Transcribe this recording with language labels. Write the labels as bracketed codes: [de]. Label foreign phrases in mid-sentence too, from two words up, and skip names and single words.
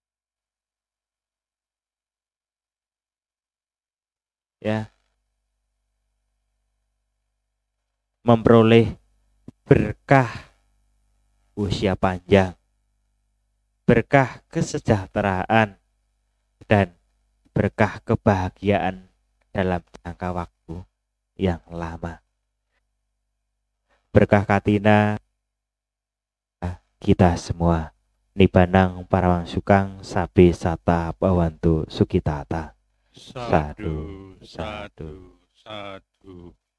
[id] ya, memperoleh berkah usia panjang, berkah kesejahteraan, dan berkah kebahagiaan dalam jangka waktu yang lama. Berkah Katina kita semua. [pi] Nibanang Parawang Sukang Sabe Sata Bawantu Sukitata. Sadu, sadu, sadu.